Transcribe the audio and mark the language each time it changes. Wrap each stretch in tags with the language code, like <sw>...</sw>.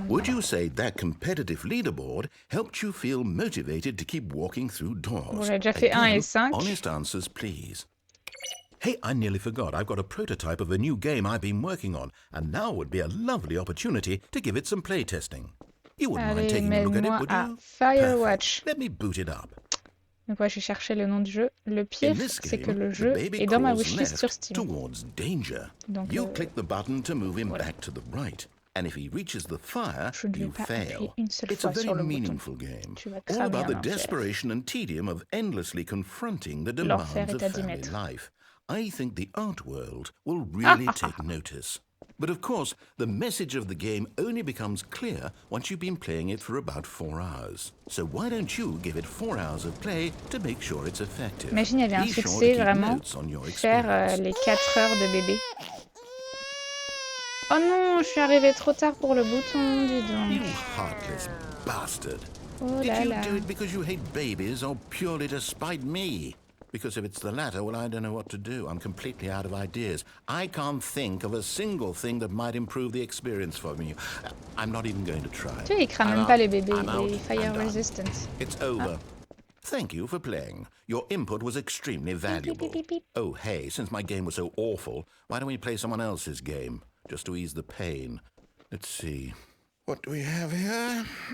<en>Now, would you say that competitive leaderboard helped you feel motivated to keep walking through doors?</en> <fr>Bon, j'ai déjà fait 1 et 5.</fr> <en>Honest answers, please. Hey, I nearly forgot. I've got a prototype of a new game I've been working on, and now would be a lovely opportunity to give it some play testing. You wouldn't mind taking a look at it, would you? Firewatch. Let me boot it up.</en> <fr>Donc ouais, j'ai cherché le nom du jeu. Le pire, c'est que le jeu est dans ma wishlist sur Steam.</fr> <en>Towards danger.</en> <fr>Donc,</fr> <en>you click the button to move him back to the right. And if he reaches the fire, you fail. It's a very meaningful game, all about the desperation and tedium of endlessly confronting the demands of family life. I think the art world will really take notice. But of course, the message of the game only becomes clear once you've been playing it for about 4 hours. So why don't you give it 4 hours of play to make sure it's effective?</en> <fr>Imagine, il y avait un succès vraiment, faire les 4 heures de bébé. Oh non, je suis arrivée trop tard pour le bouton, dis donc.</fr> <en>You heartless bastard.</en> <fr>Oh là là.</fr> <en>Did you do it because you hate babies or purely to spite me? Because if it's the latter, well, I don't know what to do. I'm completely out of ideas. I can't think of a single thing that might improve the experience for me. I'm not even going to try.</en> <fr>Tu sais, ils crament même pas les bébés, les</fr> <en>fire resistant. It's over. Thank you for playing. Your input was extremely valuable. Beep, beep, beep, beep. Oh, hey, since my game was so awful, why don't we play someone else's game? Just to ease the pain. Let's see. What do we have here?</en>